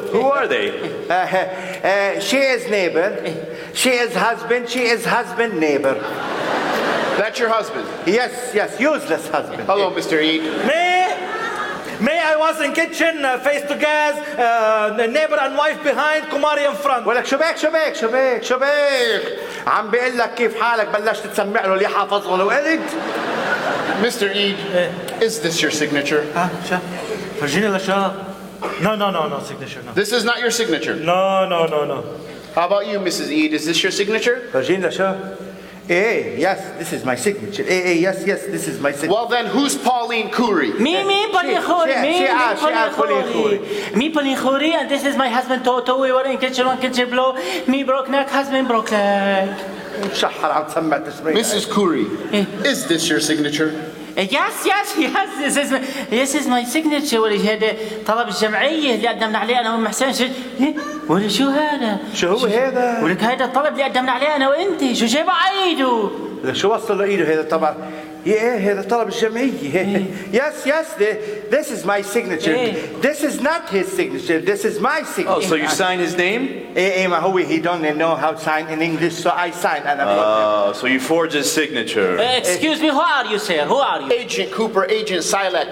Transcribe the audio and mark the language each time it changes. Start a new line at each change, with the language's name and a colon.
English: Who are they? She is neighbor. She is husband. She is husband neighbor. That's your husband? Yes. Useless husband. Hello, Mr. Eid. Me, I was in kitchen, face to gas, neighbor and wife behind, Kumari in front.
Arabic: ولك شو بيك؟ عم بيقول لك كيف حالك بلشت تسمع له اللي حافظه لو قلت.
English: Mr. Eid, is this your signature?
Arabic: فرجيني لشا.
English: No, signature. No. This is not your signature? No. How about you, Mrs. Eid? Is this your signature?
Arabic: فرجيني لشا.
English: Yes, this is my signature. Yes, this is my signature. Well then, who's Pauline Khoury? Me, Pauline Khoury. Me, Pauline Khoury, and this is my husband Toto. We were in kitchen one, kitchen blow. Me broke neck, husband broke neck. Mrs. Khoury, is this your signature? Yes, this is my signature. What is it?
Arabic: طلب الجمعية اللي قدمنا عليه أنا ومحسن. ولا شو هذا؟ شو هو هذا؟ ولك هذا الطلب اللي قدمنا عليه أنا وأنت. شو جاب عيده؟ شو وصل لإيده هذا طبعا؟ هذا طلب الجمعية.
English: Yes, this is my signature. This is not his signature. This is my signature. Oh, so you sign his name? Mahoui, he don't know how to sign in English, so I sign. So you forge his signature. Excuse me, who are you, sir? Who are you? Agent Cooper, Agent Silak.